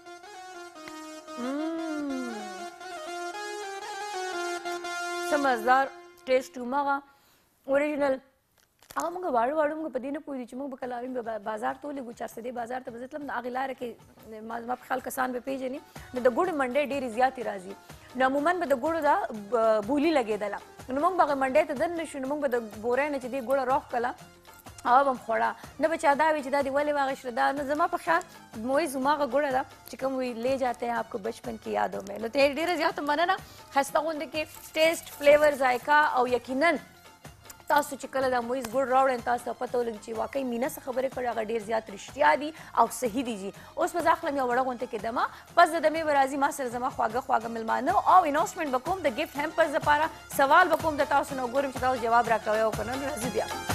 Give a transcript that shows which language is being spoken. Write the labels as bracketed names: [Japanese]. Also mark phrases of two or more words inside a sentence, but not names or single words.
[Pashto] څه مزدار ټیسټ و هماغه اوریجنل هغه موږ واړه واړه موږ په دې نه پوهېدو چې موږ به کله بازار ته ولېږو چارسدې بازار ته به زه تلم د هغې لاره کې زما په خیال کسان به پېژني نو د ګوړې منډۍ ډېرې زیاتې راځي نو عموما به د ګوړو دا بولي لګېدله نو موږ به هغې منډۍ ته دننه شو نو موږ به د بورۍ نه چې دې ګوړه راوښکله هغه به م خوړه نه به چا دا وي چې دا دې ولې واغېشته دا نو زما په خیال مویز هماغه ګوړه ده چې کوم وي [Urdu] لے جاتے ہیں آپ کو بچپن کی یادوں میں [Pashto] نو ته ډېره زیاته مننه ښایسته غوندې کې [English] taste flavour [Pashto] ذایقه او یقینا تاسو چې کله دا مویز ګوړ راوړئ تاسو ته پته ولګي چې واقعي مینه څه خبرې کړې هغه ډېر زیات رښتیا دي او صحیح دي جي اوس به زه اخلم یو وړه غونته کې دمه پس د دمې به راځي ما سره زما خواږه خواږه مېلمانه او اناؤسمنټ به کوم د [English] gift hampers [Pashto] دپاره سوال به کوم د تاسو نه وګورم چې تاسو جواب راکوئ او که نه نو راځي بیا